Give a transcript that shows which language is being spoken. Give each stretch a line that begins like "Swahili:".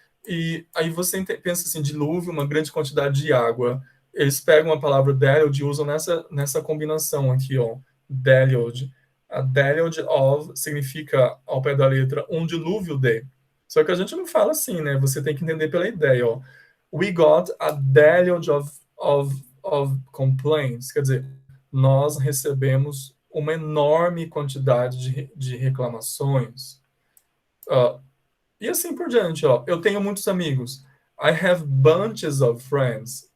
Portuguese: E aí você pensa assim, dilúvio, uma grande quantidade de água, eles pegam a palavra deluge e usam nessa combinação aqui, ó, deluge. A deluge of significa, ao pé da letra, um dilúvio de. Só que a gente não fala assim, né? Você tem que entender pela ideia, ó.
English: We got a deluge of complaints.
Portuguese: Quer dizer, nós recebemos uma enorme quantidade de reclamações. E assim por diante, ó. Eu tenho muitos amigos.
English: I have bunches of friends.